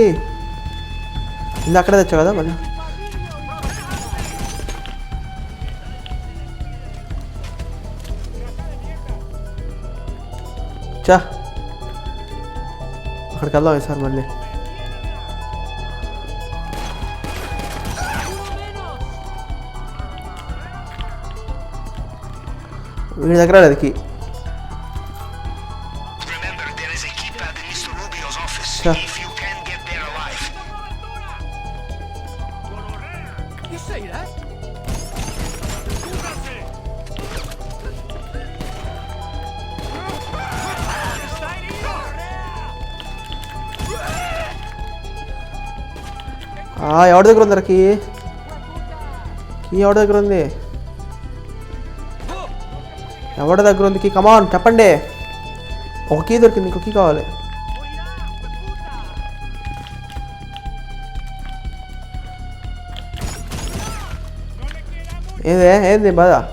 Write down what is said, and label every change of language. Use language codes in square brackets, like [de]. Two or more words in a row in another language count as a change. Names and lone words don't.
[te] ఇది అక్కడే తెచ్చావు కదా మళ్ళీ. చా అక్కడికి వెళ్దాం ఈసారి మళ్ళీ. వీడి దగ్గర లేదు కీ. [en] Remember, there is a keypad in Mr. Rubio's office. Sure. If you can get there alive. You say that? [es] ¡Cúbrase! ¡Está herido! [te] ఎవరి దగ్గర ఉందరా కీ? కీ ఎవరి దగ్గర ఉంది? ఎవరి దగ్గర ఉంది కీ? కమాన్ చెప్పండి. ఒక కీ దొరికింది, ఇంకో కీ కావాలి. ఏంది బాధ?